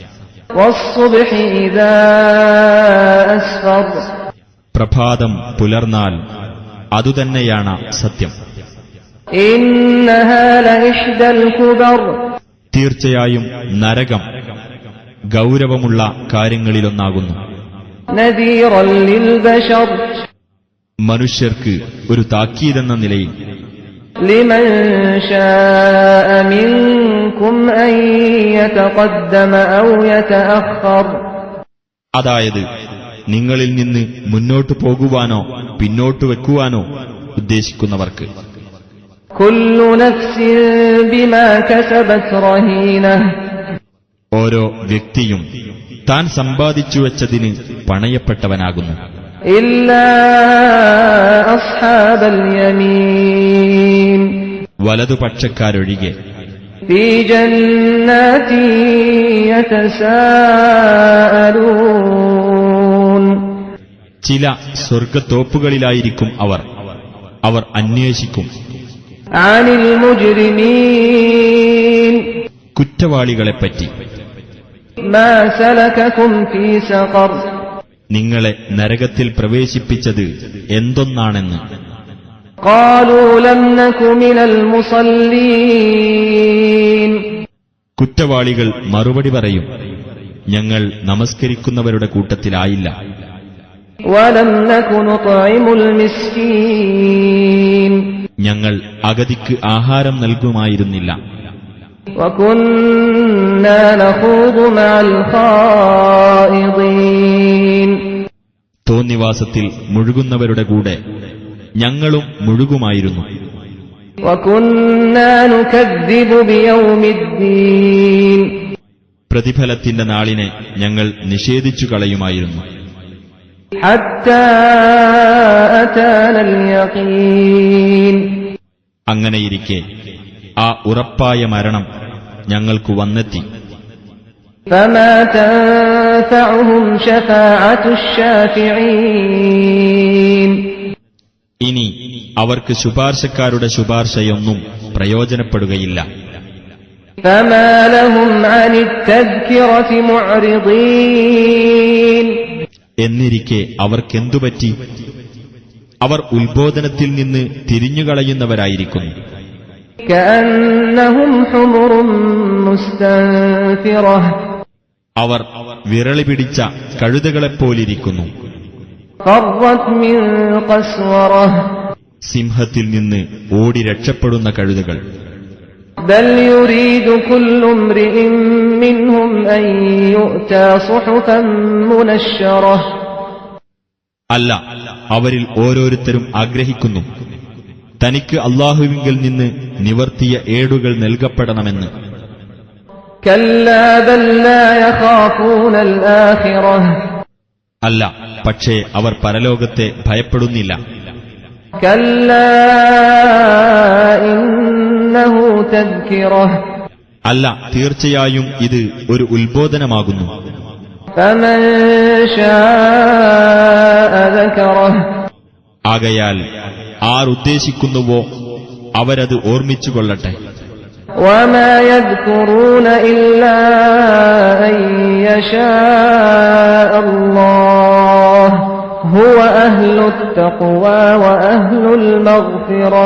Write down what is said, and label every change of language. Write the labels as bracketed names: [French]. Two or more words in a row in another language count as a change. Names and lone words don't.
[Malayalam] പ്രഭാതം പുലർന്നാൽ അതുതന്നെയാണ് സത്യം. തീർച്ചയായും നരകം ഗൗരവമുള്ള കാര്യങ്ങളിലൊന്നാകുന്നു. മനുഷ്യർക്ക് ഒരു താക്കീതെന്ന നിലയിൽ [Arabic] لمن شاء منكم أن يتقدم أو يتأخر. [Malayalam] അതായത് നിങ്ങളിൽ നിന്ന് മുന്നോട്ടു പോകുവാനോ പിന്നോട്ടു വെക്കുവാനോ ഉദ്ദേശിക്കുന്നവർക്ക്. [Arabic] كل نفس بما كسبت رهينة. [Malayalam] ഓരോ വ്യക്തിയും താൻ സമ്പാദിച്ചു വെച്ചതിന് പണയപ്പെട്ടവനാകുന്നു. [Arabic] إلا أصحاب اليمين. [Malayalam] വലതുപക്ഷക്കാരൊഴികെ. [Arabic] في جنات يتساءلون. [Malayalam] ചില സ്വർഗത്തോപ്പുകളിലായിരിക്കും അവർ അന്വേഷിക്കും. [Arabic] عن المجرمين. [Malayalam] കുറ്റവാളികളെപ്പറ്റി. [Arabic] ما سلككم في سقر. [Malayalam] നിങ്ങളെ നരകത്തിൽ പ്രവേശിപ്പിച്ചത് എന്തൊന്നാണെന്ന്. [Arabic] قالوا لم نك من المصلين. [Malayalam] കുറ്റവാളികൾ മറുപടി പറയും, ഞങ്ങൾ നമസ്കരിക്കുന്നവരുടെ കൂട്ടത്തിലായില്ല. [Arabic] ولم نك نطعم المسكين. [Malayalam] ഞങ്ങൾ അഗതിക്ക് ആഹാരം നൽകുമായിരുന്നില്ല. [Arabic] وكنا نخوض مع الخائضين. [Malayalam] തോന്നിവാസത്തിൽ മുഴുകുന്നവരുടെ കൂടെ ഞങ്ങളും മുഴുകുമായിരുന്നു. [Arabic] وكنا نكذب بيوم الدين. [Malayalam] പ്രതിഫലത്തിന്റെ നാളിനെ ഞങ്ങൾ നിഷേധിച്ചു കളയുമായിരുന്നു. [Arabic] حتى أتانا اليقين. [Malayalam] അങ്ങനെയിരിക്കെ ആ ഉറപ്പായ മരണം ഞങ്ങൾക്ക് വന്നെത്തി. [Arabic] فما تنفعهم شفاعة الشافعين. [Malayalam] ഇനി അവർക്ക് ശുപാർശക്കാരുടെ ശുപാർശയൊന്നും പ്രയോജനപ്പെടുകയില്ല. [Arabic] فما لهم عن التذكرة معرضين. [Malayalam] എന്നിരിക്കെ അവർക്കെന്തുപറ്റി? അവർ ഉത്ബോധനത്തിൽ നിന്ന് തിരിഞ്ഞുകളയുന്നവരായിരിക്കുന്നു. [Arabic] كأنهم حمر مستنفرة. [Malayalam] അവർ വിരളി പിടിച്ച കഴുതകളെപ്പോലിരിക്കുന്നു. [Arabic] فرت من قسورة. [Malayalam] സിംഹത്തിൽ നിന്ന് ഓടി രക്ഷപ്പെടുന്ന കഴുതകൾ. [Arabic] بل يريد كل امرئ منهم أن يؤتى صحفا منشرة. [Malayalam] അല്ല, അവരിൽ ഓരോരുത്തരും ആഗ്രഹിക്കുന്നു തനിക്ക് അല്ലാഹുവിങ്കൽ നിന്ന് നിവർത്തിയ ഏടുകൾ നൽകപ്പെടണമെന്ന്. [Arabic] كلا بل لا يخافون الآخرة. [Malayalam] അല്ല, പക്ഷേ അവർ പരലോകത്തെ ഭയപ്പെടുന്നില്ല. [Arabic] كلا إنه تذكرة [Malayalam] അല്ല, തീർച്ചയായും ഇത് ഒരു ഉത്ബോധനമാകുന്നു. [Arabic] فمن شاء ذكره [Malayalam] ആകയാൽ ആരുദ്ദേശിക്കുന്നുവോ അവരത് ഓർമ്മിച്ചുകൊള്ളട്ടെ. [Arabic] وما يذكرون إلا أن يشاء الله هو أهل التقوى وأهل المغفرة.